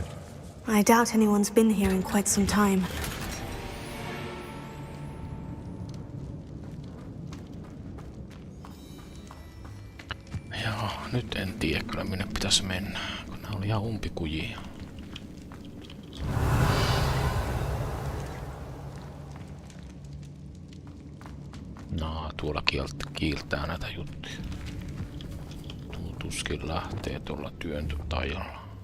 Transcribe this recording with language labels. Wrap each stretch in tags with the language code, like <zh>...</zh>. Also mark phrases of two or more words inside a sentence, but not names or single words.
<en>I doubt anyone's been here in quite some time.</en> <fi>Joo, nyt en tiedä kyllä minne pitäisi mennä, kun nää oli ihan umpikujia. Tuolla kiiltää näitä juttuja. Tuo tuskin lähtee tuolla työntötajalla.</fi>